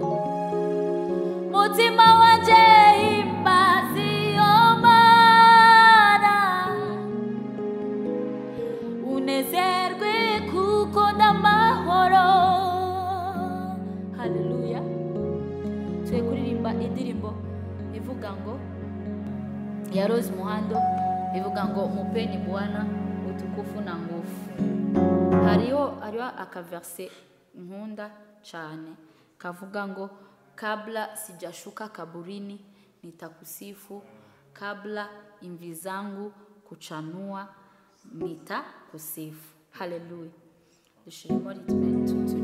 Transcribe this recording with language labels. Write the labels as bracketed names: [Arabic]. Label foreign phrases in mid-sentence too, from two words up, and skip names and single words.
[Kinyarwanda] Mutima wanje himbazi Mana, unezerwe kuko ndamahoro. Haleluya. Twe kuririmba indirimbo ivuga ngo ya Rose Muhando, ivuga ngo [Swahili] mupeni Bwana utukufu na nguvu. [Kinyarwanda] Hariho akaverse nkunda cyane kavuga ngo [Swahili] kabla sijashuka kaburini nitakusifu, kabla imvi zangu kuchanua nitakusifu. [Kinyarwanda] Haleluya. Dushiremo ritme